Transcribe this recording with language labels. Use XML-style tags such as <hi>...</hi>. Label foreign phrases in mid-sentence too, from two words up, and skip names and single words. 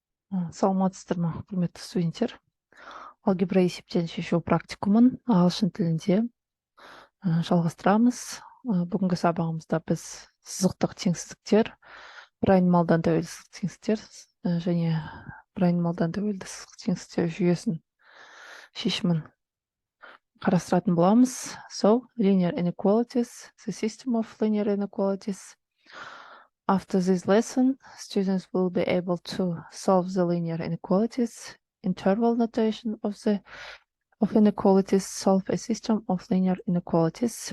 <kk>Саламатсыздар ма, құрметті студенттер? Алгебра есептен шешу практикумын ағылшын тілінде жалғастырамыз. Бүгінгі сабағымызда біз сызықтық теңсіздіктер, бір айнымалыдан тәуелді сызықтық теңсіздіктер және бір айнымалыдан тәуелді сызықтық теңсіздіктер жүйесін шешімін қарастыратын боламыз.</kk> <en>So, linear inequalities, the system of linear inequalities. After this lesson, students will be able to solve the linear inequalities, interval notation of inequalities, solve a system of linear inequalities.</en>